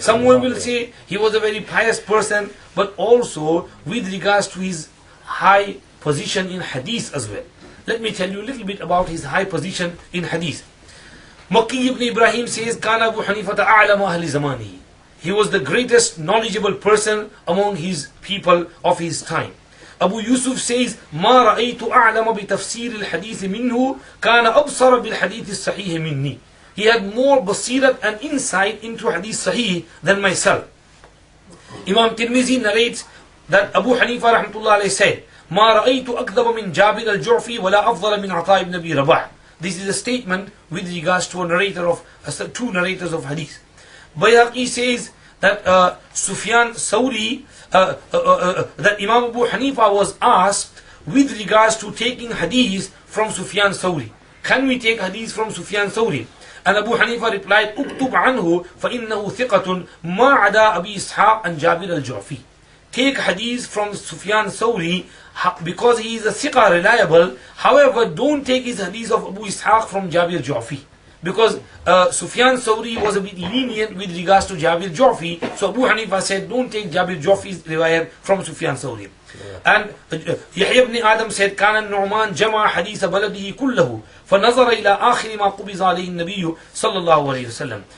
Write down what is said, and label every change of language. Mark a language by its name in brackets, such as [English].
[English] Someone will say he was a very pious person, but also with regards to his high position in hadith as well. Let me tell you a little bit about his high position in hadith. Makki ibn Ibrahim says, [Arabic] Kana Abu Hanifa a'lam ahli zamanihi. [English] He was the greatest knowledgeable person among his people of his time. Abu Yusuf says, [Arabic] ما رأيت أعلم بتفسير الحديث منه كان أبصر بالحديث الصحيح مني. [English] He had more basirat and insight into hadith sahih than myself. Imam Tirmizi narrates that Abu Hanifa rahmatullah alayhi said, [Arabic] ما رأيت أكذب من جابر الجعفي ولا أفضل من عطاء ibn Abi Rabah. [English] This is a statement with regards to a narrator of two narrators of hadith. Bayhaqi says that Sufyan Thawri, that Imam Abu Hanifa was asked with regards to taking hadith from Sufyan Thawri. Can we take hadith from Sufyan Thawri? And Abu Hanifa replied, [Arabic] اكتب عنه فإنه ثقة ما عدا أبي إسحاق and Jabir al-Ju'fi. [English] Take hadith from Sufyan Thawri because he is a thiqa, reliable. However, don't take his hadith of Abu Ishaq from Jabir Ju'fi. Because Sufyan Thawri was a bit lenient with regards to Jabir Ju'fi. So Abu Hanifa said, don't take Jabir Ju'fi's riwayat from Sufyan Thawri. And Yahya ibn Adam said, [Arabic] كان النعمان جمع حديث بلده كله فنظر إلى آخر ما قبض عليه النبي صلى الله عليه وسلم.